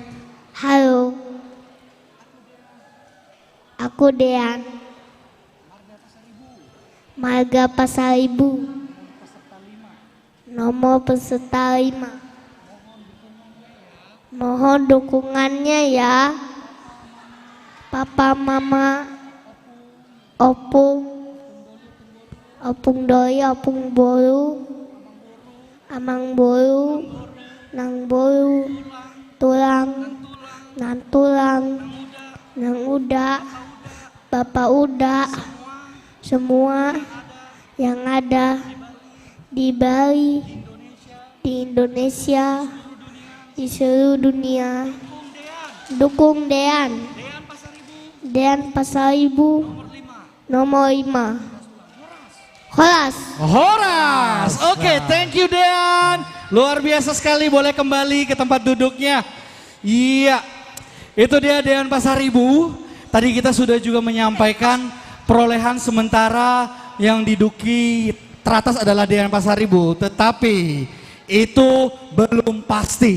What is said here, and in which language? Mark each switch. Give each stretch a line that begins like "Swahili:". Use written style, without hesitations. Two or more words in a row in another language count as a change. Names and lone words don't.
Indonesian: Halo. Aku Dean. Marga Pasaribu. Nomor peserta 5. Mohon dukungannya ya. Papa, Mama,
Batak Toba: Opung, Opung Doi, Opung Boru, Amang Boru, Nang Boru, Tulang, Nan Tulang, Nang Uda, Bapak Uda,
Indonesian: semua yang ada di Bali, di Indonesia, di seluruh dunia. Dukung Dean. Dean Pasaribu nomor 5. Horas. Horas. Oke,
English: thank you
Indonesian: Dean. Luar biasa sekali, boleh kembali ke tempat duduknya. Iya, itu dia Dean Pasaribu. Tadi kita sudah juga menyampaikan perolehan sementara yang diduki teratas adalah Dean Pasaribu, tetapi itu belum pasti.